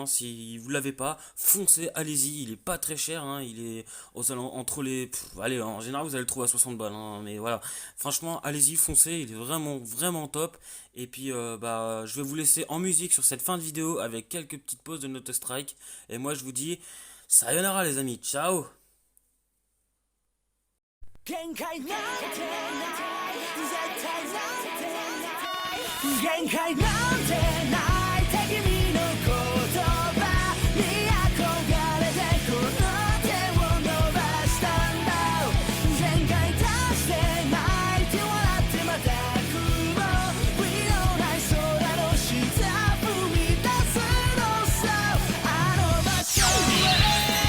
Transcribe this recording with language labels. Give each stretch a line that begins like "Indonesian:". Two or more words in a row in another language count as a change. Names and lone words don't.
French: Si vous l'avez pas, foncez, allez-y. Il est pas très cher, hein, il est entre les, allez, en général vous allez le trouver à 60 balles, hein, mais voilà, franchement, allez-y, foncez, il est vraiment vraiment top. Et puis bah je vais vous laisser en musique sur cette fin de vidéo avec quelques petites pauses de Note Strike. Et moi je vous dis sayonara les amis, ciao.
Japanese: 限界なんてない絶対なんてない限界なんてないって君の言葉に憧れてこの手を伸ばしたんだ限界出してないって笑ってまた雲Weのない空の下踏み出すのさあの場所へ